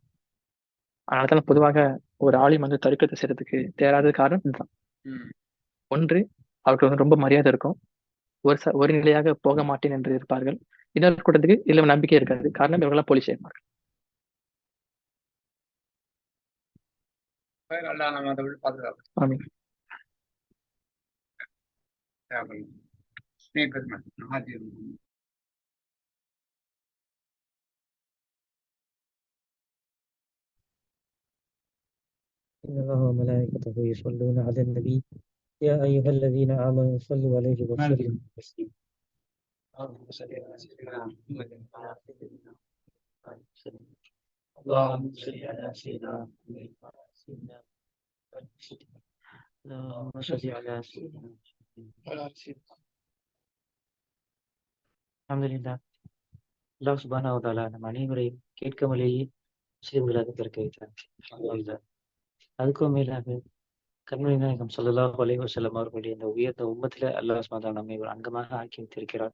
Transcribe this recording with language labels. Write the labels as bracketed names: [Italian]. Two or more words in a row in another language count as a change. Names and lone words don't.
[Tamil] அதனால்தான் பொதுவாக ஒரு ஆலிம் வந்து தரிக்கத்தை செய்யறதுக்கு தேராத காரணம் இதுதான். ஒன்று, அவருக்கு வந்து ரொம்ப மரியாதை இருக்கும், ஒரு நிலையாக போக மாட்டேன் என்று இருப்பார்கள். இன்னொரு கூட்டத்துக்கு இதுல நம்பிக்கை இருக்காது, காரணம் இவர்களாம் போலீஸ் செய்வார்கள். ஆமீன். [Arabic] إن الله وملائكته يصلون على النبي يا أيها الذين آمنوا صلوا عليه وسلموا تسليما. اللهم صل على سيدنا محمد وعلى آله وسلم. اللهم صل على سيدنا محمد وعلى سيدنا محمد. اللهم صل على سيدنا محمد وعلى سيدنا. [Tamil] அல்ஹம்துலில்லாஹ். [Arabic] الله سبحانه وتعالى [Tamil] நம் அனைவரையும் கேட்காமலேயே முஸ்லிம்களாக பிறக்க வைத்தார். அல்ஹம்துலில்லாஹ். அதுக்கும் மேலாக கண்மணி நாயகம் [Arabic] صلى الله عليه وسلم [Tamil] அவர்களுடைய இந்த உயர்ந்த உம்மத்தில [Arabic] الله سبحانه وتعالى [Tamil] நம்மை ஒரு அங்கமாக ஆக்கி வைத்திருக்கிறார்.